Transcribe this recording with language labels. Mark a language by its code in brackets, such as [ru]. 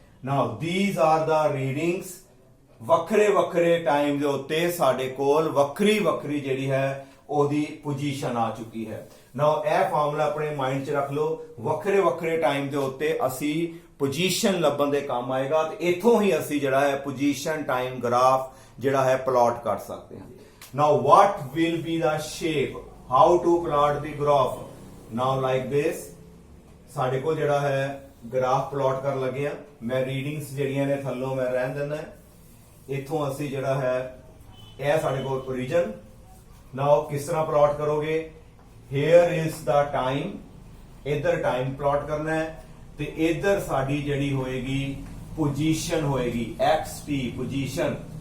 [en] Now these are the readings. [pa] ਵੱਖਰੇ ਵੱਖਰੇ time ਦੇ ਉੱਤੇ ਸਾਡੇ ਕੋਲ ਵੱਖਰੀ ਵੱਖਰੀ ਜਿਹੜੀ ਹੈ ਉਹਦੀ ਪੋਜੀਸ਼ਨ ਆ ਚੁੱਕੀ ਹੈ। ਨਾਓ ਇਹ ਫਾਰਮੂਲਾ ਆਪਣੇ ਮਾਈਂਡ 'ਚ ਰੱਖ ਲਓ, ਵੱਖਰੇ ਵੱਖਰੇ ਟਾਈਮ ਦੇ ਉੱਤੇ ਅਸੀਂ ਪੋਜੀਸ਼ਨ ਲੱਭਣ ਦੇ ਕੰਮ ਆਏਗਾ, ਤੇ ਇੱਥੋਂ ਹੀ ਅਸੀਂ ਜਿਹੜਾ ਹੈ ਪੋਜੀਸ਼ਨ ਟਾਈਮ ਗ੍ਰਾਫ ਜਿਹੜਾ ਹੈ ਪਲਾਟ ਕਰ ਸਕਦੇ ਹਾਂ। [en] Now what will be the shape? How to plot the graph? Now like this, [pa] ਸਾਡੇ ਕੋਲ ਜਿਹੜਾ ਹੈ ਗ੍ਰਾਫ ਪਲਾਟ ਕਰਨ ਲੱਗੇ ਆ। ਮੈਂ ਰੀਡਿੰਗਸ ਜਿਹੜੀਆਂ ਨੇ ਥੱਲੋਂ ਮੈਂ ਰਹਿਣ ਦਿੰਦਾ, ਇੱਥੋਂ ਅਸੀਂ ਜਿਹੜਾ ਹੈ ਇਹ ਸਾਡੇ ਕੋਲ ਓਰੀਜਨ। ਨਾਓ ਕਿਸ ਤਰ੍ਹਾਂ ਪਲਾਟ ਕਰੋਗੇ, [en] here is the time, [pa] ਇੱਧਰ ਟਾਈਮ ਪਲਾਟ ਕਰਨਾ ਹੈ, ਤੇ ਇੱਧਰ ਸਾਡੀ ਜਿਹੜੀ ਹੋਏਗੀ ਪੋਜੀਸ਼ਨ ਹੋਏਗੀ xt ਪੋਜੀਸ਼ਨ।